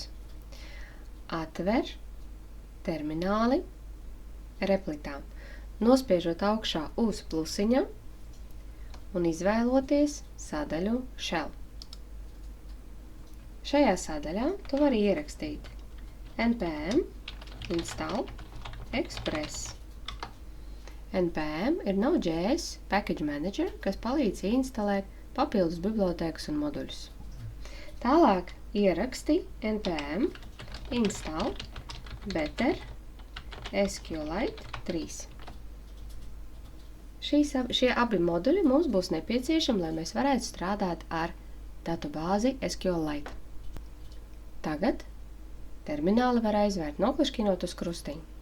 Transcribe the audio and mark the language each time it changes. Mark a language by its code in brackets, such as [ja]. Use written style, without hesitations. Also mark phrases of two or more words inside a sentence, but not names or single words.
[lv] Atver termināli replitā, nospiežot augšā uz plusiņa un izvēloties sadaļu Shell. Šajā sadaļā tu vari ierakstīt [en] npm install express. [lv] npm ir Node.js [en] package manager, [lv] kas palīdz instalēt papildus bibliotēkas un moduļus. Tālāk ieraksti [en] npm install better SQLite 3. [lv] Šie abi moduļi mums būs nepieciešami, lai mēs varētu strādāt ar datubāzi SQLite. Tagad termināli var aizvērt, noklišķinot uz krustiņu.